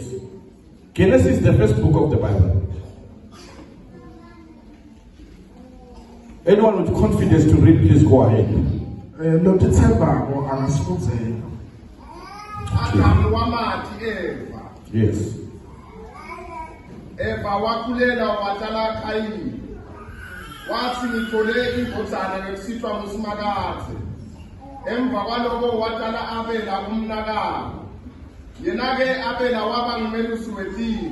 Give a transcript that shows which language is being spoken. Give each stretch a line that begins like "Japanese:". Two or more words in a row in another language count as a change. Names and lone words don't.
English: Genesis is the first book of the Bible. Anyone with confidence to read, please go ahead. Yes.
Swati: Eva wakulela watala Kaini. Wathi ngithole indodana ngesithwa nguSimakade. Emva kwaloko watala Abela umnakabo. Yena-ke Abela waba ngumelusi wetini.